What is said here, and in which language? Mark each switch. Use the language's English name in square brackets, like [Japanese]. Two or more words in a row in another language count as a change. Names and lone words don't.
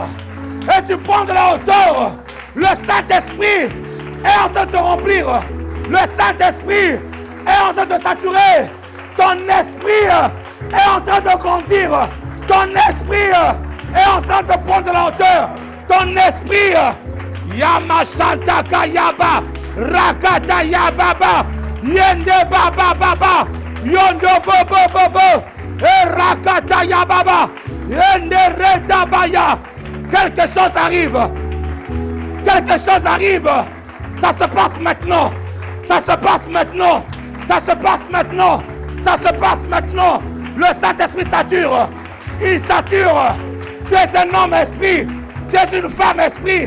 [French] Et tu prends de la hauteur. Le Saint-Esprit est en train de te remplir. Le Saint-Esprit est en train de saturer. Ton esprit est en train de grandir. Ton esprit est en train de prendre de la hauteur. Ton esprit, Yamashanta Kayaba, Rakata Yababa, Yende Baba Baba, Yondo Bobo Bobo, et Rakata Yababa, Yende Retabaya. Quelque chose arrive. Quelque chose arrive. Ça se passe maintenant. Ça se passe maintenant. Ça se passe maintenant. Ça se passe maintenant. Le Saint-Esprit sature. Il sature. Tu es un homme esprit. Tu es une femme esprit.